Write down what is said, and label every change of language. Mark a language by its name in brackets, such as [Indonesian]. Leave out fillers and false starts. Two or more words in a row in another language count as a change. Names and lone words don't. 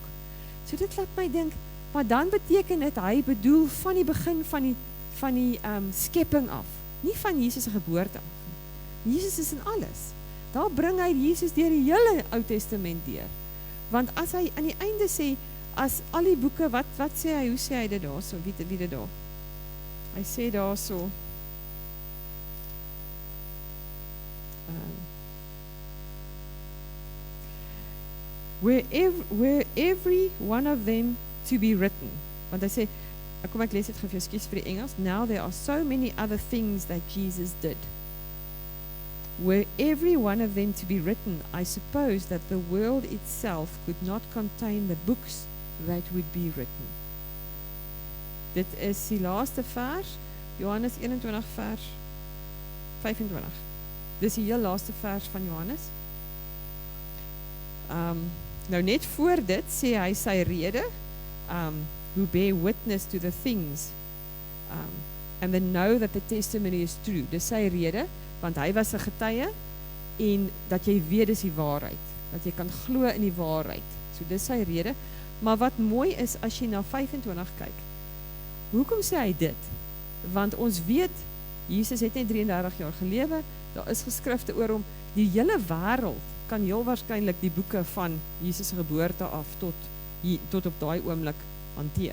[Afrikaans] So dit laat my dink, maar dan beteken dit, hy bedoel van die begin van die skepping af, nie van Jesus se geboorte af. Jesus is in alles. Daar bring hy Jesus deur die hele Ou Testament deur. Want as hy aan die einde sê, as al die boeke, wat sê hy, hoe sê hy dit daar so, wie dit daar? Hy sê daar so, [English] were every one of them to be written. [Afrikaans] Want hy sê, kom ek lees dit gou vir jou, ekskuus vir die Engels, [English] now there are so many other things that Jesus did. Were every one of them to be written, I suppose that the world itself could not contain the books that would be written. [Afrikaans] Dit is die laaste vers, Johannes 21 vers 25. Dis die heel laaste vers van Johannes. Nou net voor dit sê hy sy rede, [English] who bear witness to the things, and then know that the testimony is true. [Afrikaans] Dis sy rede, want hy was 'n getuie, en dat jy weet dis die waarheid, dat jy kan glo in die waarheid. So dis sy rede, maar wat mooi is, as jy na 25 kyk, hoekom sê hy dit? Want ons weet, Jesus het net 33 jaar gelewe, daar is geskrifte oor hom, die hele wêreld kan heel waarskynlik die boeke van Jesus se geboorte af tot op daai oomblik hanteer.